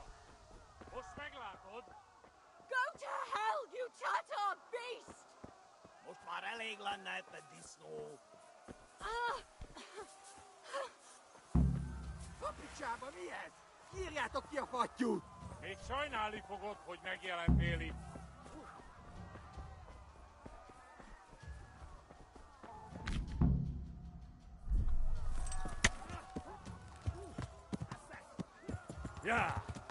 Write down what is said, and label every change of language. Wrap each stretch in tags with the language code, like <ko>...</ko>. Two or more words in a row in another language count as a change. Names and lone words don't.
<en>Go to hell, you Tatar beast!</en> <hu>még lenne itt a disznó. A picsába mi ez? Írjátok ki a fattyút! Még sajnálni fogod, hogy megjelentél itt. Ja!</hu>